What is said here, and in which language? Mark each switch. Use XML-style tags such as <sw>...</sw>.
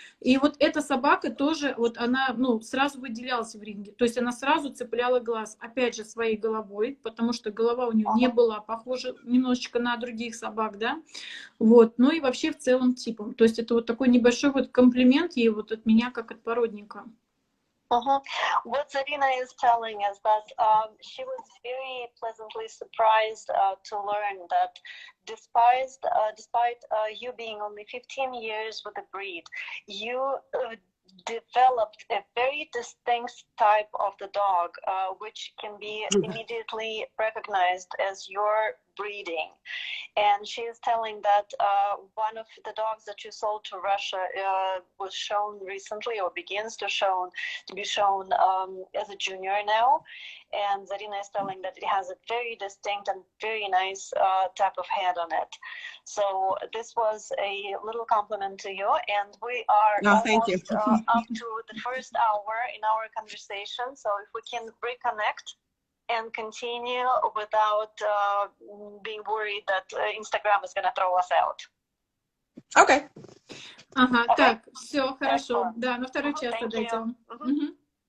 <ru>И вот эта собака тоже, вот она, ну, сразу выделялась в ринге. То есть она сразу цепляла глаз, опять же, своей головой, потому что голова у нее не была похожа немножечко на других собак, да. Вот, ну и вообще в целом типом. То есть это вот такой небольшой вот комплимент ей вот от меня, как от породника.</ru> <en>What Zarina is telling us that she was very pleasantly surprised to learn that despite you being only 15 years with the breed, you developed a very distinct type of the dog, which can be immediately recognized as your breeding. And she is telling that one of the dogs that you sold to Russia was shown recently, or begins to be shown as a junior now. And Zarina is telling that it has a very distinct and very nice type of head on it. So this was a little compliment to you, and we are almost up to the first hour in our conversation. So if we can reconnect and continue without being worried that Instagram is going to throw us out. Okay.</en> <ru>Ага, okay. Так, все, хорошо. Да, на второй час отойдем.</ru>